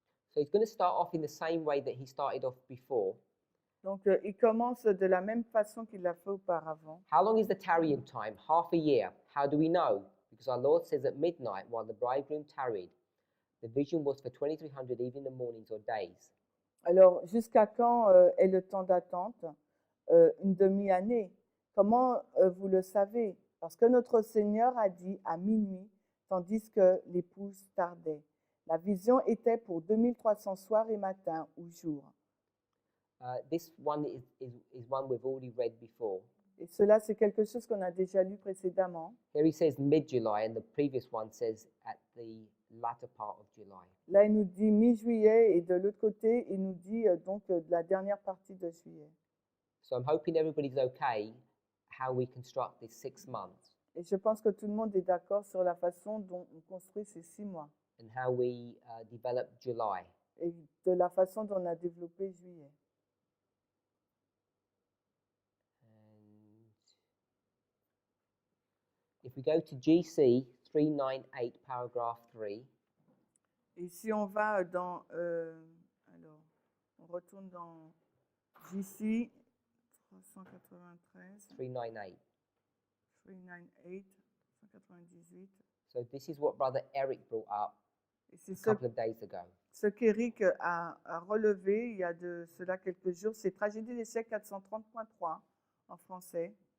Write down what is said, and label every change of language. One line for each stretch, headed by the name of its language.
English: So he's going to start off in the same way that he started off before.
French: Donc, il commence de la même façon qu'il l'a fait auparavant.
English: How long is the tarrying time? Half a year. How do we know? Because our Lord says at midnight, while the bridegroom tarried, the vision was for 2300 even in the mornings or days.
French: Alors, jusqu'à quand est le temps d'attente? Une demi-année. Comment vous le savez? Parce que notre Seigneur a dit à minuit, tandis que l'épouse tardait. La vision était pour 2300 soirs et matins ou jours.
English: This one is one we've already read before.
French: Et cela, c'est quelque chose qu'on a déjà lu précédemment.
English: Here he says mid-July, and the previous one says at the latter part of July.
French: Là, il nous dit mi-juillet et de l'autre côté, il nous dit donc de la dernière partie de juillet.
English: So I'm hoping everybody's okay how we construct this 6 months
French: Et je pense que tout le monde est d'accord sur la façon dont on construit ces 6 mois
English: and how we develop July.
French: et de la façon dont on a développé juillet.
English: And if we go to GC 398 paragraph 3,
French: Et si on va dans, alors, on retourne dans JC 393, 398. 398, 198.
English: So this is what Brother Eric brought up
French: Et c'est
English: a couple of days ago.
French: ce qu'Éric a relevé il y a de cela quelques jours. C'est Tragédie des siècles 430.3 en français.